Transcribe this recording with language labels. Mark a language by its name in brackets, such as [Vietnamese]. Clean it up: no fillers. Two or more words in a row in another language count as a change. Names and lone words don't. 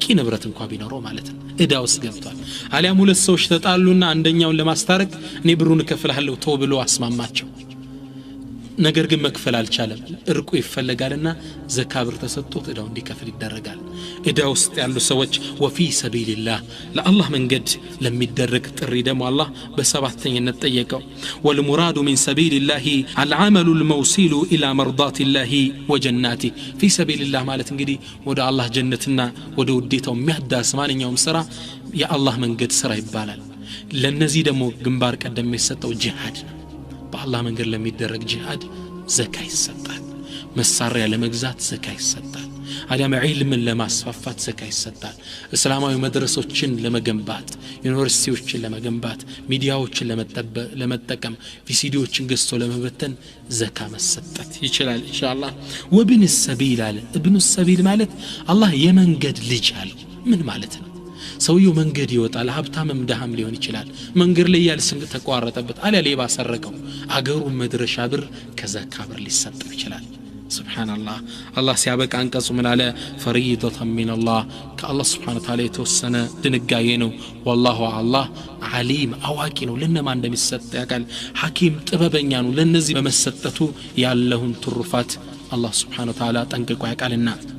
[Amharic] ንብረት እንኳን ቢኖረው ማለት ነው ዕዳ ውስጥ ገብቷል አሊያም ሁለት ሰዎች ተጣሉና አንደኛውን ለማስታረቅ እኔ ብሩን እከፍልሃለሁ ተው ብሎ አስማማቸው ነገር ግን መክፈል አልቻለም እርቁ ይፈልጋልና ዘካ ብር ተሰጥቶት ዕዳው እንዲከፍል ይደረጋል ዕዳ ውስጥ ያሉ ሰዎች [Arabic] وفي سبيل الله [Amharic] ለአላህ መንገድ ለሚደረግ ጥሪ ደግሞ አላህ በሰባተኛነት ጠየቀው [Arabic] والمراد من سبيل الله العمل الموصل الى مرضات الله وجناته في سبيل الله [Amharic] ማለት እንግዲህ ወደ አላህ ጀነትና ወደ ውዴታው የሚያዳስ ማንኛውም ስራ የአላህ መንገድ ስራ ይባላል ለነዚህ ደግሞ ግንባር ቀደም የሚሰጠው ጂሃድ በአላህ መንገድ ለሚደረግ ጂሃድ ዘካ ይሰጣል መሳሪያ ለመግዛት ዘካ ይሰጣል አዳም ዒልምን ለማስፋፋት ዘካ ይሰጣል እስላማዊ መድረሶችን ለመገንባት ዩኒቨርሲቲዎችን ለመገንባት ሚዲያዎችን ለመጠቀም ቪሲዲዎችን ገዝቶ ለመበተን ዘካ መሰጠት ይችላል ኢንሻአላህ [Arabic] وابن السبيل [Amharic] አለ [Arabic] ابن السبيل [Amharic] ማለት አላህ የመንገድ ልጅ አለ ምን ማለት ነው ሰውየው መንገድ ይወጣል ሀብታምም ደሃም ሊሆን ይችላል መንገድ ላይ ያለ ስንቅ ተቋረጠበት አለ ሌባ ሰረቀው አገሩ መድረሻ ብር ከዘካ ብር ሊሰጠው ይችላል ሱብሃንአላህ አላህ ሲያበቃ አንቀጹ ምን አለ [Arabic] فريضة من الله [Amharic] ከአላህ [Arabic] سبحانه وتعالى [Amharic] የተወሰነ ድንጋጌ ነው والله አላህ ዓሊም አዋቂ ነው ለነማ እንደሚሰጥ ያውቃል ሐኪም ጥበበኛ ነው ለነዚህ በመሰጠቱ ያለውን ትሩፋት አላህ [Arabic] سبحانه وتعالى [Amharic] ጠንቅቆ ያውቃልና